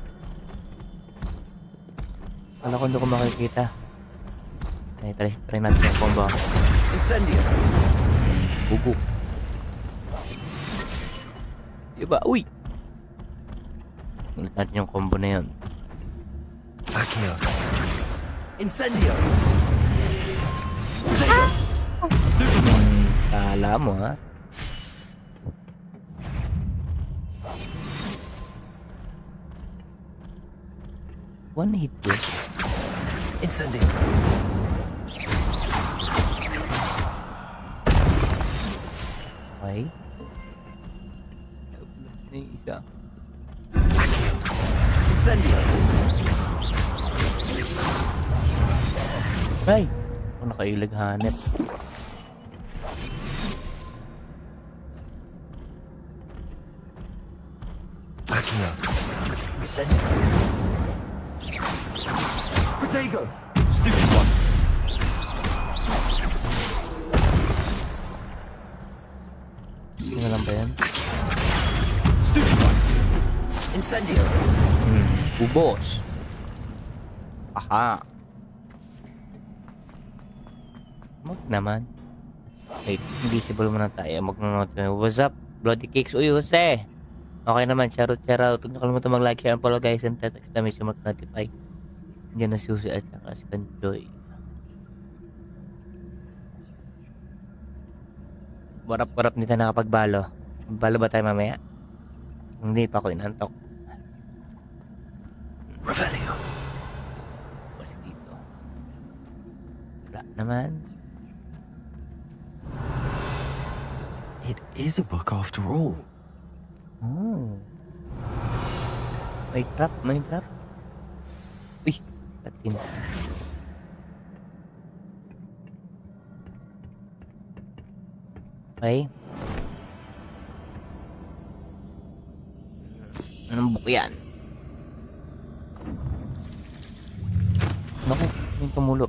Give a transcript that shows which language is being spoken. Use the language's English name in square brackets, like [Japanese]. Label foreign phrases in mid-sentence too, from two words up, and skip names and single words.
[Filipino] Kala ko hindi ko makikita. Ay, try natin yung combo. Incendio. Bugo. Diba? Uy! Ulit natin yung combo na yun. Accio. Incendio. Kala mo, ha? [English] One hit [Filipino] ko. Incendio. Okay. Na yung isa. Accio. Incendio. Ay! Ako nakailag hanep. Accio. Incendio. Protego. [English] Stupid one. [Filipino] Ano lang ba yan? [English] Stupid one. [Filipino] Incendio. Ubos. Aha. Mag naman. Wait, invisible muna tayo. [English] Mag-note. What's up? Bloody Cakes. [Filipino] Uy, Jose. Okay naman. [English] Shout out. [Filipino] Huwag niyo kalimutan mag- [English] like, share, and follow guys. And text exclamation mark notify. [Filipino] Diyan na si Jose at saka si Kanjoy. Warap nito nakapagbalo. Balo ba tayo mamaya? Hindi pa ako inantok. Revelio. Wala dito. Wala naman. [English] It is a book after all. [Filipino] Oh. May trap. Uy, cutscene. Okay. Anong book yan? Naku, yung tumulo.